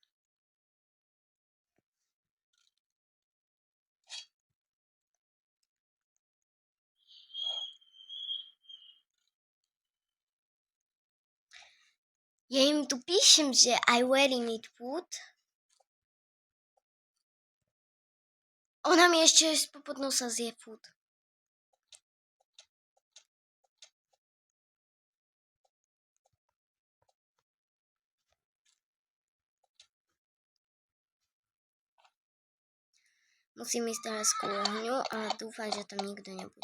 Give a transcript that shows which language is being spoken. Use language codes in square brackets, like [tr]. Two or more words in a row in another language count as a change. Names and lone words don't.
[sk] Ja im tu píšem, že [en] I really need food. [sk] Ona mi ešte popod nosa zje food. Musím ísť teraz k ohňu a dúfam, že tam nikto nebude.